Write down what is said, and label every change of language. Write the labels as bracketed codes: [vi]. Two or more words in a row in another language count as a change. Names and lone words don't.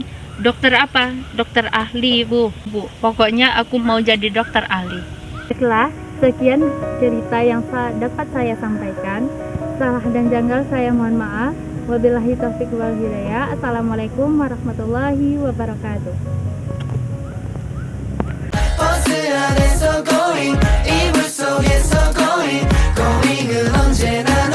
[id] Dokter apa? Dokter ahli, Bu. Pokoknya aku mau jadi dokter ahli. Baiklah, sekian cerita yang dapat saya sampaikan. Salah dan janggal saya mohon maaf. [ar] وبالله التوفيق والهداية. السلام عليكم ورحمة الله وبركاته. [ko] 버스 안에서 going 이불 속에서 going going은 언제나